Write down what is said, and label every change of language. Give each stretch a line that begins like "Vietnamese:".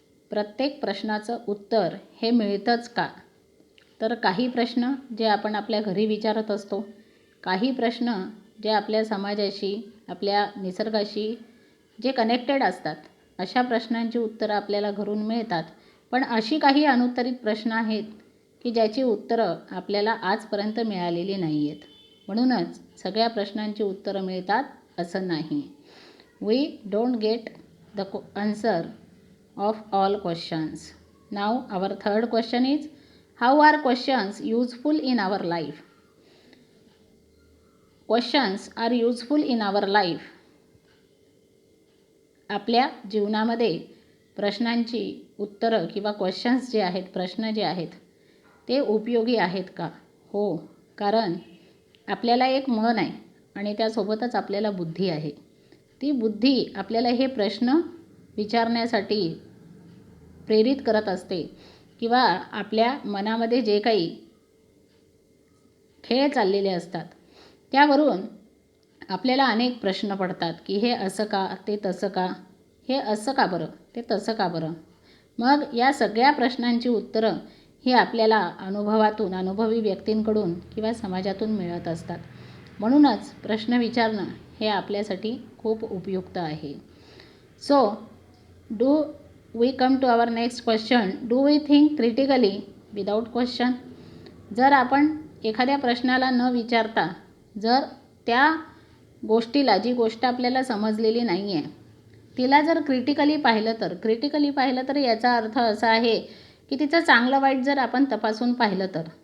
Marathi: प्रत्येक प्रश्नाचं उत्तर हे मिळतंच का? तर काही प्रश्न जे आपण आपल्या घरी विचारत असतो, काही प्रश्न जे आपल्या समाजाशी, आपल्या निसर्गाशी जे कनेक्टेड असतात, अशा प्रश्नांची उत्तरं आपल्याला घरून मिळतात. पण अशी काही अनुत्तरित प्रश्न आहेत की ज्याची उत्तरं आपल्याला आजपर्यंत मिळालेली नाही आहेत. म्हणूनच सगळ्या प्रश्नांची उत्तरं मिळतात असं नाही.
English: We don't get the answer of all questions. Now our third question is, how are questions useful in our life? Questions are useful in our life.
Marathi: आपल्या जीवनामध्ये प्रश्नांची उत्तरं किंवा क्वेश्चन्स जे आहेत, प्रश्न जे आहेत ते उपयोगी आहेत का? हो, कारण आपल्याला एक मन आहे आणि त्यासोबतच आपल्याला बुद्धी आहे. ती बुद्धी आपल्याला हे प्रश्न विचारण्यासाठी प्रेरित करत असते किंवा आपल्या मनामध्ये जे काही खेळ चाललेले असतात त्यावरून आपल्याला अनेक प्रश्न पडतात की हे असं का, ते तसं का, हे असं का बरं, ते तसं का बरं. मग या सगळ्या प्रश्नांची उत्तरं ही आपल्याला अनुभवातून, अनुभवी व्यक्तींकडून किंवा समाजातून मिळत असतात. म्हणूनच प्रश्न विचारणं हे आपल्यासाठी खूप उपयुक्त आहे.
English: So do we come to our next question, do we think critically without question?
Marathi: जर आपण एखाद्या प्रश्नाला न विचारता जर त्या गोष्टीला, जी गोष्ट आपल्याला समजलेली नाही आहे तिला जर क्रिटिकली पाहिलं तर याचा अर्थ असा आहे की तिचं चांगलं वाईट जर आपण तपासून पाहिलं तर.